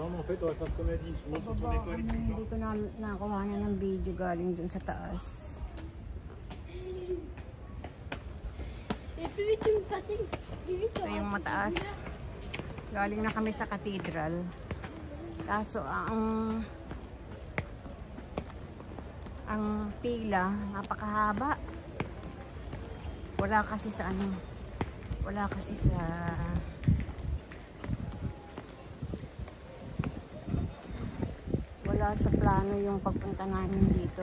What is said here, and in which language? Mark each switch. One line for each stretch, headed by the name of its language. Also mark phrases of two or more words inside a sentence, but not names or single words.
French: fait, on va faire comme elle dit, je monte sur ton école et tout.
Filipino: Hindi ko na nakuha na ng video galing dun sa taas.
French: Et plus vite tu me fatigues, plus vite
Filipino: Ito yung mataas. Galing na kami sa cathedral. Kaso ang pila napakahaba. Wala kasi sa plano yung pagpunta namin dito.